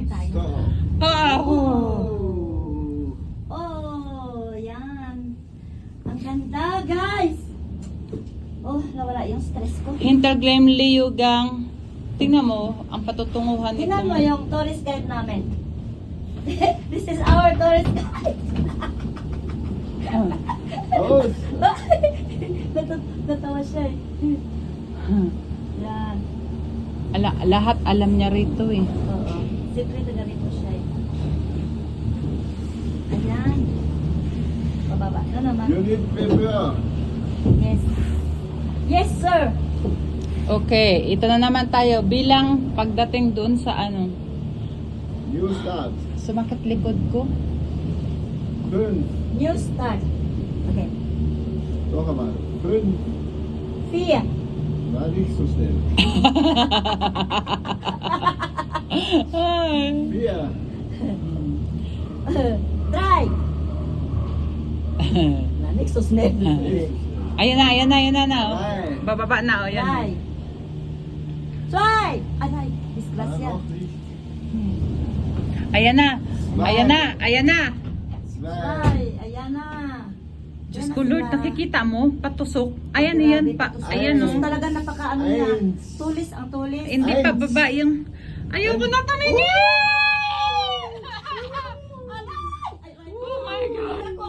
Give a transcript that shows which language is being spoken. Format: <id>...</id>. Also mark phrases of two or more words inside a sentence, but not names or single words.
<en>Stop.</en> <tl>Yan. Ang ganda, guys. Nawala yung stress ko. Hintergleam Liugang. Tingnan mo, ang patutunguhan nito. Tingnan mo yung</tl> <en>tourist guide</en> <tl>namin.</tl> <en>This is our tourist guide.</en> <tl>Oh, Natawa siya eh. Yan. Lahat alam niya rito, eh. Oo. Siyempre taga rito siya eh. Ayan. Pababa. Ano naman?</tl> <en>you need paper. Yes. Yes, sir.</en> <tl>Okay, ito na naman tayo bilang pagdating doon sa ano.</tl> <en>New start.</en> <tl>Sumakit likod ko. 5.</tl> <en>New start. Okay.</en> <de>Noch einmal. 5. 4. Na, nicht so schnell. 4.</de> <en>Try. Next to snap.</en> <tl>Ayan na. Oh. Ay. Bababa na, oh. Yan.</tl> <en>Try. Try! Ay,</en> <de>Ja,</de> <tl>disgrasya.</tl> <de>noch nicht.</de> <tl>Ayan na. Ayan na. Ayan na.</tl> <de>Zwei.</de> <tl>Try! Ayan na. Diyos Ayan ko na Lord, sila. nakikita mo? Patusok. Ayan, Grabe, ayan. patusok. Ayan Tapos o. talaga napakaano niya.</tl> <de>Eins.</de> <tl>Tulis ang tulis. Hindi pa baba yung... Ayoko na tumingin!</tl> <en>Oh my God!</en>